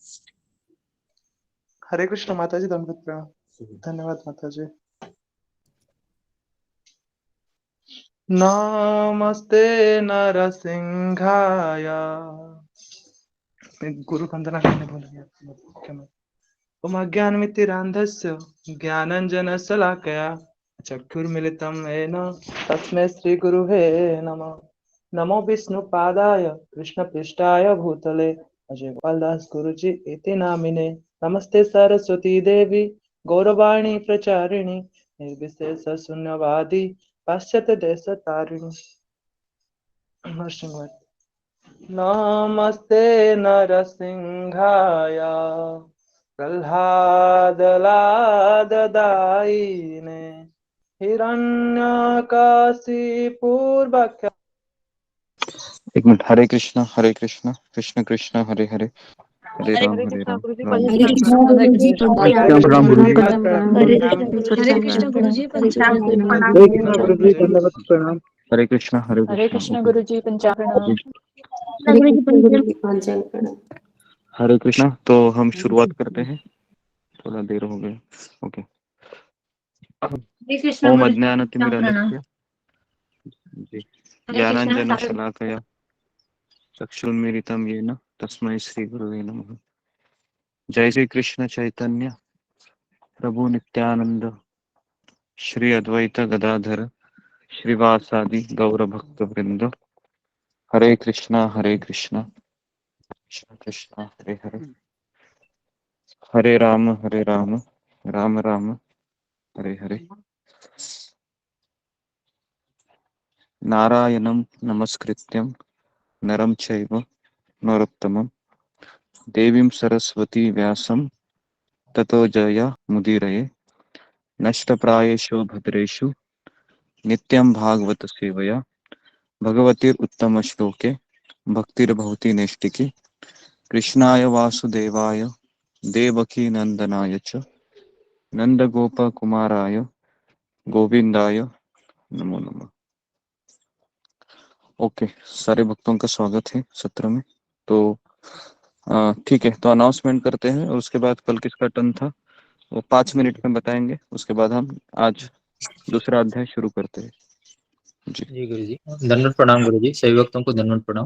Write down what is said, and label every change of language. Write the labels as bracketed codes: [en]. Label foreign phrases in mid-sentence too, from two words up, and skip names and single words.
[hi] हरे कृष्ण माता जी दंडवत प्रणाम। धन्यवाद माता जी। [sa] नमस्ते नरसिंहाय। [hi] गुरु वंदना करने भूल गया। [sa] ओम अज्ञानमितिरान्धस्य ज्ञानाञ्जनशलाकया चक्षुर्मिलितं येन तस्मै श्रीगुरुवे नमः। नमो विष्णुपादाय कृष्णपृष्ठाय भूतले अजय गोपालदास गुरुजी इति नामिने। नमस्ते सरस्वती देवी गौरवाणी प्रचारिणी निर्विशेष शून्यवादी पाश्चात्य देश तारिणी। नमस्ते नरसिंहाय प्रह्लादलाददायिने हिरण्यकाशिपूर्वक। [hi] एक मिनट। हरे कृष्ण कृष्ण कृष्ण हरे हरे हरे हरे राम कृष्ण गुरु जी राम हरे पंचांग कृष्ण प्रणाम। गुरु जी पंचांग प्रणाम गुरु जी। प्रणाम। हरे कृष्ण गुरु जी हरे पंचांग कृष्ण गुरु प्रणाम। जी हरे पंचांग कृष्ण प्रणाम। हरे कृष्ण गुरु जी प्रणाम दंडवत प्रणाम। हरे कृष्ण हरे कृष्ण गुरु जी पंचांग प्रणाम। हरे गुरु जी पंचांग पंचांग प्रणाम। हरे कृष्ण। तो हम शुरुआत करते हैं, थोड़ा देर हो गया। ओके। हरे कृष्ण ओम गुरु जी पंचांग प्रणाम। [sa] अज्ञानतिमिरान्धस्य जी [hi] हरे कृष्ण [sa] ज्ञानाञ्जनशलाकया चक्षुर्मीलितं येन तस्मै श्रीगुरुवे नमः। जय श्री कृष्ण चैतन्य प्रभु नित्यानंद श्री अद्वैत गदाधर श्रीवासादि गौर भक्त वृंद। [hi] हरे कृष्णा कृष्ण कृष्ण हरे हरे हरे राम राम राम हरे हरे। [sa] नारायणं नमस्कृत्यं नरं चैव नरोत्तमं देवीं सरस्वती व्यासं ततो जय मुदीरये। नष्टप्रायेषु भद्रेषु नित्यं भागवत सेवया भगवतीरुत्तम श्लोके भक्तिर्भवति नैष्टिकी। कृष्णाय वासुदेवाय देवकी नंदनाय च नंदगोपकुमाराय गोविंदाय नमो नमः। [hi] ओके, सारे भक्तों का स्वागत है सत्र में। तो ठीक है, तो अनाउंसमेंट करते हैं और उसके बाद कल किसका टर्न था वो 5 मिनट में बताएंगे। उसके बाद हम आज दूसरा अध्याय शुरू करते हैं। जी गुरु जी धन्यवाद प्रणाम। गुरु जी सभी भक्तों को धन्यवाद प्रणाम।